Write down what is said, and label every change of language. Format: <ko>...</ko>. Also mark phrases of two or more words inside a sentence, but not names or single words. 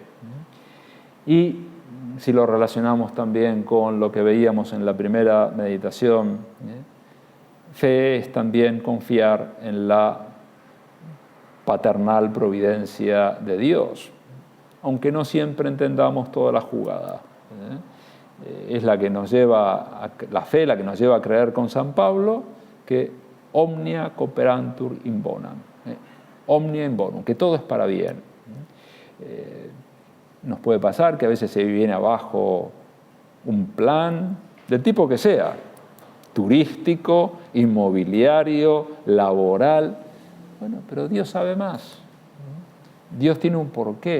<es>Y si lo relacionamos también con lo que veíamos en la primera meditación, Fe es también confiar en la paternal providencia de Dios, aunque no siempre entendamos toda la jugada. Es la que nos lleva, la fe la que nos lleva a creer con San Pablo que</es> <la>omnia cooperantur in bonam, omnia in bonum,</la> <es>que todo es para bien. Nos puede pasar que a veces se viene abajo un plan del tipo que sea, turístico, inmobiliario, laboral. Bueno, pero Dios sabe más. Dios tiene un porqué.</es>